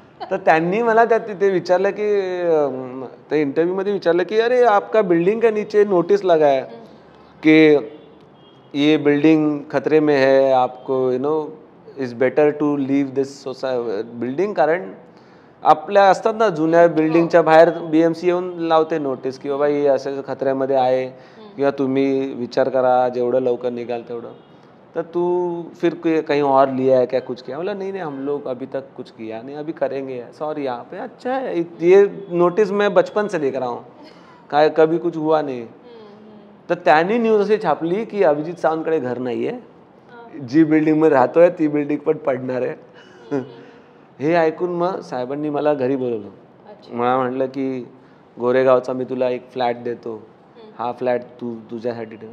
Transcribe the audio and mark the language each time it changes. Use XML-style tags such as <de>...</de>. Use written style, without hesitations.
<mr>तर त्यांनी मला तिथे विचारलं की</mr> <hi>त्या इंटरव्ह्यूमध्ये विचारलं की अरे आपका बिल्डिंग के नीचे नोटिस लगा है कि ये बिल्डिंग खतरे में है, आपको</hi> <en>Is better to leave this building.</en> <mr>कारण आपल्या असतात ना जुन्या बिल्डिंगच्या बाहेर BMC येऊन लावते नोटीस की बाबा हे असं खतऱ्यामध्ये आहे किंवा तुम्ही विचार करा जेवढं लवकर निघाल तेवढं.</mr> <hi>तर तू फिर कहीं और लिया है क्या, कुछ किया. बोला नहीं हम लोग अभी तक कुछ किया नहीं, अभी करेंगे. सॉरी यहाँ पे. अच्छा है, ये नोटिस मैं बचपन से देख रहा हूँ, काय कभी कुछ हुआ नहीं.</hi> <mr>तर त्यांनी न्यूज अशी छापली की अभिजित सावंतकडे घर नाही आहे, जी बिल्डिंगमध्ये राहतोय ती बिल्डिंग पण पडणार आहे. हे ऐकून मग साहेबांनी मला घरी बोलवलं. मला म्हटलं की गोरेगावचा मी तुला एक फ्लॅट देतो, हा फ्लॅट तुझ्यासाठी ठेव.</mr>